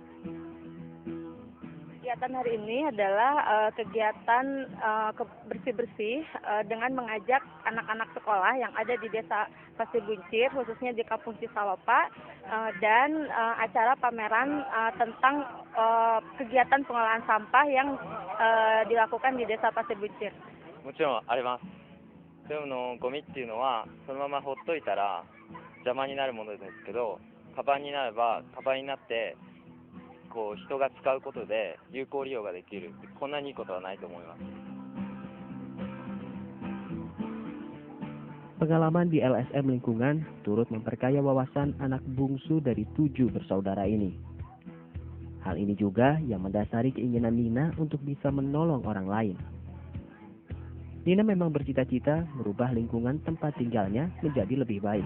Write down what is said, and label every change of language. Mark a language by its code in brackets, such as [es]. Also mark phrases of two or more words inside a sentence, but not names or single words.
[id] Kegiatan hari ini adalah kegiatan bersih-bersih dengan mengajak anak-anak sekolah yang ada di desa Pasir Buncir, khususnya di Kampung Cisalopa, dan acara pameran tentang kegiatan pengolahan sampah yang dilakukan di desa Pasir Buncir. [ja] もちろんあります。でもゴミっていうのはそのままほっといたら邪魔になるものですけど、カバンになればカバンになってこう人が使うことで有効利用ができる。こんなにいいことはないと思います。 [id] Pengalaman di LSM Lingkungan turut memperkaya wawasan anak bungsu dari 7 bersaudara ini. Hal ini juga yang mendasari keinginan Nina untuk bisa menolong orang lain. Nina memang bercita-cita merubah lingkungan tempat tinggalnya menjadi lebih baik.